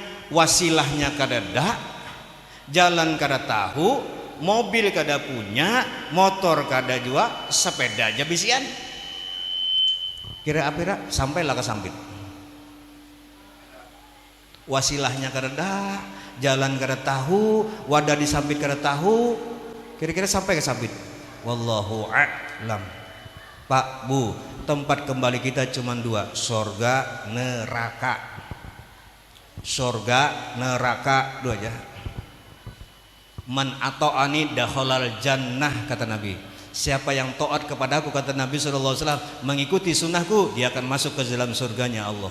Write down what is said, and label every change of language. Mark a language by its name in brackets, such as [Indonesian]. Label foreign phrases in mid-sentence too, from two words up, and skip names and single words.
[Banjar] Wasilahnya kada ada, jalan kada tahu, mobil kada punya, motor kada juga, sepeda aja bisian. Kira-kira sampailah ke Sampit. Wasilahnya kada ada, jalan kada tahu, wadah di Sampit kada tahu. Kira-kira sampai ke Sampit. [Arabic] والله أعلم. [Banjar] Pak, Bu, tempat kembali kita cuma 2, surga, neraka. Surga, neraka, dua aja. [Arabic] من أطاعني دخل الجنة, [Banjar] kata Nabi. Siapa yang taat kepadaku, kata Nabi SAW, mengikuti sunnahku, dia akan masuk ke dalam surganya Allah.